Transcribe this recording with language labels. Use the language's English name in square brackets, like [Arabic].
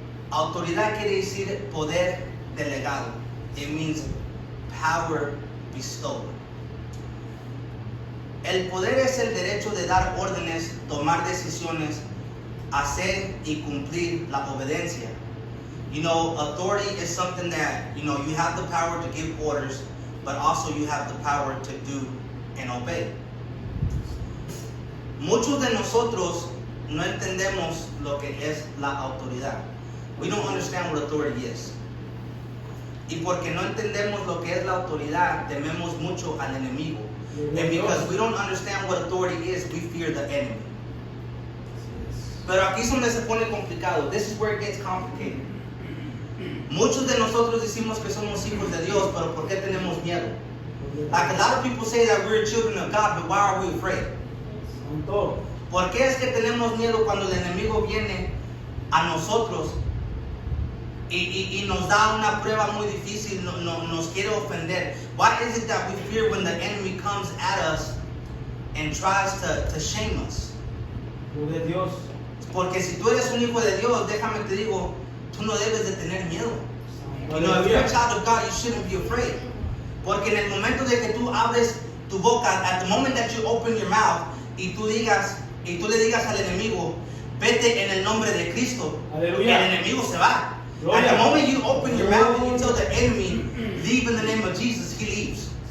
[Spanish] Autoridad quiere decir poder delegado. [English] It means power bestowed. [Spanish] El poder es el derecho de dar órdenes, tomar decisiones, hacer y cumplir la obediencia. [English] You know, authority is something that, you know, you have the power to give orders, but also you have the power to do and obey. [Spanish] Muchos de nosotros no entendemos lo que es la autoridad. [English] We don't understand what authority is. [Spanish] Y porque no entendemos lo que es la autoridad, tememos mucho al enemigo. [English] And because we don't understand what authority is, we fear the enemy. [Spanish] Pero aquí es donde se pone complicado. [English] This is where it gets complicated. [Spanish] Muchos de nosotros decimos que somos hijos de Dios, pero ¿por qué tenemos miedo? [English] Like a lot of people say that we're children of God, but why are we afraid? [Spanish] ¿Por qué es que tenemos miedo cuando el enemigo viene a nosotros y nos da una prueba muy difícil, nos quiere ofender? [English] Why is it that we fear when the enemy comes at us and tries to shame us? [Spanish] Porque si tú eres un hijo de Dios, déjame te digo, tú no debes de tener miedo. [English] You know, if you're a child of God, you shouldn't be afraid. [Spanish] Porque en el momento de que tú abres tu boca, [English] at the moment that you open your mouth, [Spanish] y tú le digas al enemigo, vete en el nombre de Cristo, Aleluya. el enemigo se va. Gloria. [English] At the moment you open your mouth and you tell the enemy, leave in the name of Jesus, he leaves.